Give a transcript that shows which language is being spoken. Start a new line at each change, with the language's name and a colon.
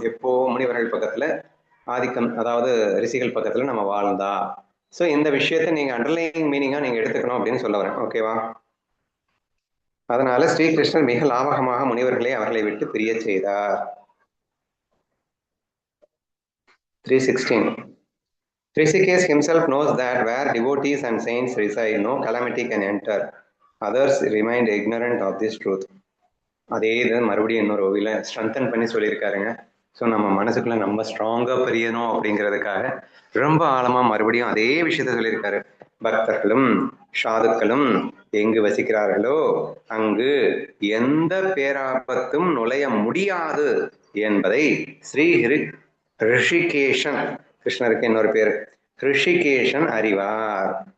Tamil: எப்போ முனிவர்கள் பக்கத்துல ஆதிக்கம், அதாவது ரிஷிகள் பக்கத்துல நம்ம வாழ்ந்தா. ஸோ இந்த விஷயத்த நீங்க அண்டர்லைனிங் மீனிங்கா நீங்க எடுத்துக்கணும் அப்படின்னு சொல்ல வரேன். ஓகேவா? அதனால ஸ்ரீகிருஷ்ணன் மிக லாபகமாக முனிவர்களை அவர்களை விட்டு பிரிய செய்தார்.
English: 3:16 Rishikesh himself knows that where devotees and saints reside, no calamity can enter. Others remain ignorant of this truth.
Tamil: அதே இது மறுபடியும் இன்னொரு ஓவியில ஸ்ட்ரென்தன் பண்ணி சொல்லியிருக்காருங்க. ஸோ நம்ம மனசுக்குள்ள நம்ம ஸ்ட்ராங்கா பெரியணும் அப்படிங்கிறதுக்காக ரொம்ப ஆழமா மறுபடியும் அதே விஷயத்த சொல்லியிருக்காரு. பக்தர்களும் சாதுக்களும் எங்கு வசிக்கிறார்களோ அங்கு எந்த பேராபத்தும் நுழைய முடியாது என்பதை ஸ்ரீ ரிஷிகேஷன், கிருஷ்ணருக்கு இன்னொரு பேரு ரிஷிகேஷன், அறிவார்.